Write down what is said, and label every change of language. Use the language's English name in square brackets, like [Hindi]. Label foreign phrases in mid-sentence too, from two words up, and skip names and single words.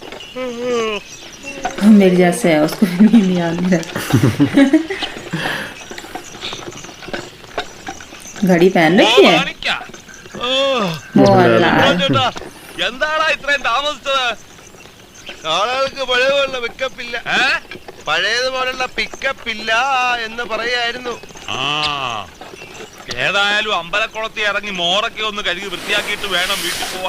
[Hindi] मेरी जैसे है, उसको नींद नहीं आ रही। घड़ी पहन रखी है। [Malayalam] എന്താടാ ഇത്രയും താമസിച്ചത്? ആളുകൾക്ക് പഴയതുപോലുള്ള പിക്കപ്പ് ഇല്ല, പഴയതുപോലുള്ള പിക്കപ്പ് ഇല്ല എന്ന് പറയായിരുന്നു. ഏതായാലും അമ്പലക്കുളത്തിൽ ഇറങ്ങി മോറൊക്കെ ഒന്ന് കഴുകി വൃത്തിയാക്കിയിട്ട് വേണം വീട്ടിൽ പോവാൻ.